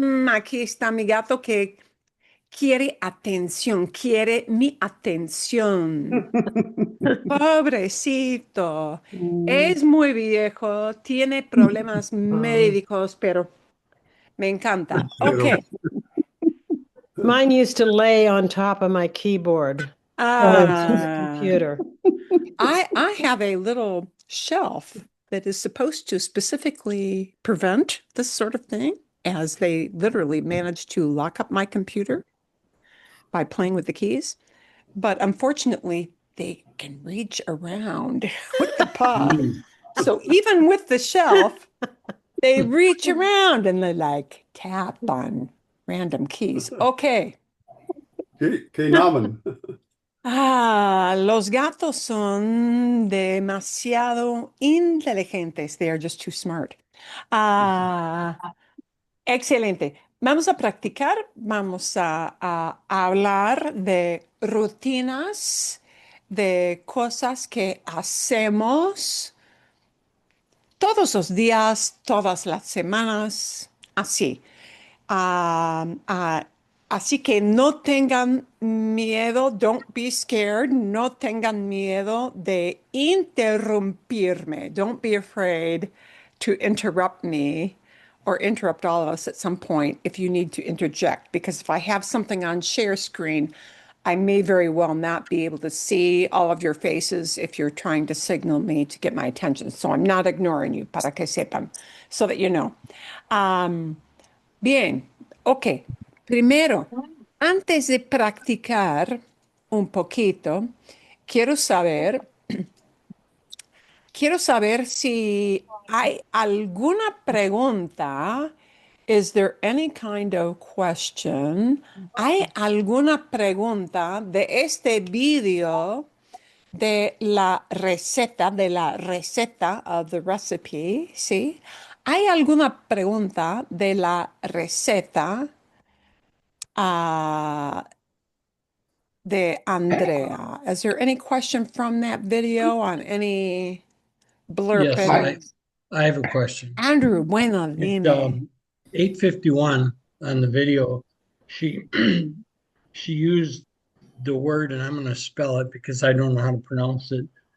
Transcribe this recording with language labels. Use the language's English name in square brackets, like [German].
[Spanish] aquí está mi gato que quiere atención, quiere mi atención. Pobrecito. mm, Es muy viejo, tiene problemas um, médicos, pero me encanta. Ok. Pero, [English] Mine used to lay on top of my keyboard on the Ah. computer. I have a little shelf that is supposed to specifically prevent this sort of thing, as they literally managed to lock up my computer by playing with the keys. But unfortunately, they can reach around with the paw. mm, So even with the shelf, they reach around and they like tap on random keys. Okay. [Spanish] ¿qué llaman? Los gatos son demasiado inteligentes. [English] They are just too smart. [Spanish] Ah, excelente. Vamos a practicar, vamos a hablar de rutinas, de cosas que hacemos todos los días, todas las semanas, así. Ah, ah, Así que no tengan miedo, [English] don't be scared, [Spanish] no tengan miedo de interrumpirme. [English] Don't be afraid to interrupt me or interrupt all of us at some point if you need to interject. Because if I have something on share screen, I may very well not be able to see all of your faces if you're trying to signal me to get my attention. So I'm not ignoring you, [Spanish] para que sepan, [English] so that you know. [Spanish] Um, Bien, ok. Primero, antes de practicar un poquito, quiero saber, quiero saber si hay alguna pregunta. [English] Is there any kind of question? [Spanish] ¿Hay alguna pregunta de este vídeo de la receta [English] of the recipe? [Spanish] ¿Sí? ¿Hay alguna pregunta de la receta uh, de Andrea? [English] Is there any question from that video on any blurb? Yes, I have a question. [Spanish] Andrew, bueno, [English] At [Spanish] dime. [English] 8:51 on the video, she she used the word, and I'm going to spell it because I don't know how to pronounce it.